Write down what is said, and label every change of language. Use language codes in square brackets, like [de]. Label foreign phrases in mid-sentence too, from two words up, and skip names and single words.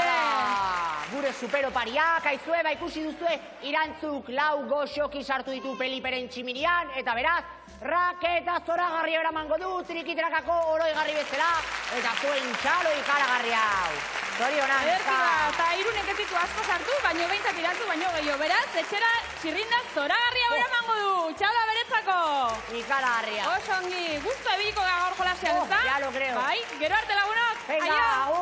[eu] Gure superopariak, aizue, ikusi duzue, Irantzuk 4 goxoki sartu ditu Peliperen tximinian, eta beraz, raketa zoragarri eramango du, trikitrakako oroigarri bezala, eta zuen txalo ikaragarri hau. Zorionak, Ederki da, eta Irunek ez ditu asko sartu, baino behintzat Irantzu baino gehiago, beraz, etxera txirrinda zoragarria eramango du, txaloa beretzako! ikaragarria. Oso ongi, gustu ebiliko da gaur jolasean, ezta? [es] Ya lo creo. [eu] Bai, gero arte lagunok, Venga, aio!